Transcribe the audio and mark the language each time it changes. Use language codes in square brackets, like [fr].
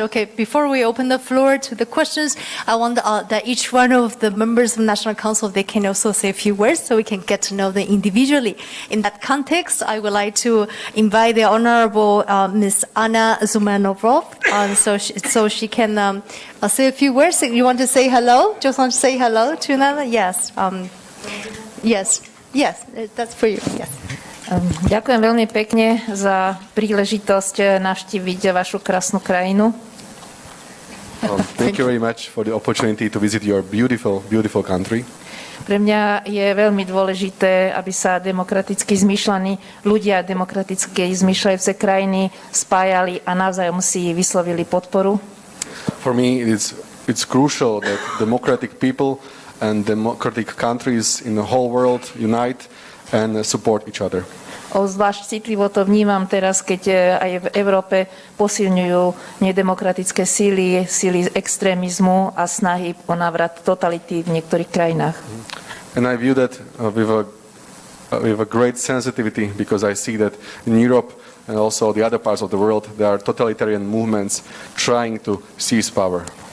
[en] Okay, before we open the floor to the questions, I want that each one of the members of National Council, they can also say a few words so we can get to know them individually. In that context, I would like to invite the Honorable Ms. Anna Zemanová, so she can say a few words. You want to say hello? Just want to say hello to another? Yes. Yes, that's for you. Yes. [sk] Ďakujem veľmi pekne za príležitosť navštíviť vašu krásnu krajinu. [en] Thank you very much for the opportunity to visit your beautiful, beautiful country. [sk] Pre mňa je veľmi dôležité, aby sa demokraticky zmýšľaní ľudia demokraticky zmýšľajúce krajiny spájali a navzájom si vyslovili podporu. [en] For me, it's crucial that democratic people and democratic countries in the whole world unite and support each other. [sk] Zvlášť citlivo to vnímam teraz, keď aj v Európe posilňujú nedemokratické síly extrémizmu a snahy o návrat totality v niektorých krajinách. [en] And I view that with a great sensitivity because I see that in Europe and also the other parts of the world there are totalitarian movements trying to seize power.